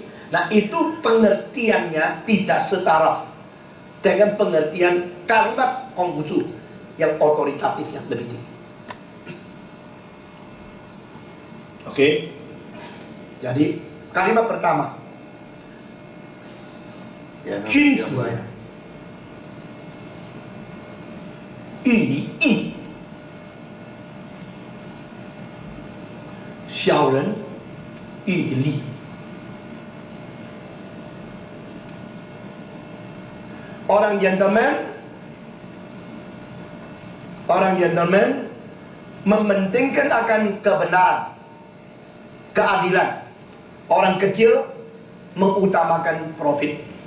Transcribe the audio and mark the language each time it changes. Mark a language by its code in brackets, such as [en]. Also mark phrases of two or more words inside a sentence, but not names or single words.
[id] Nah, itu pengertiannya tidak setara dengan pengertian kalimat Konghucu yang otoritatif, yang lebih tinggi. Oke? Jadi kalimat pertama, Junzi [zh] 玉离义，小人喻于利。 [id] Orang gentleman mementingkan akan kebenaran, keadilan. Orang kecil mengutamakan profit.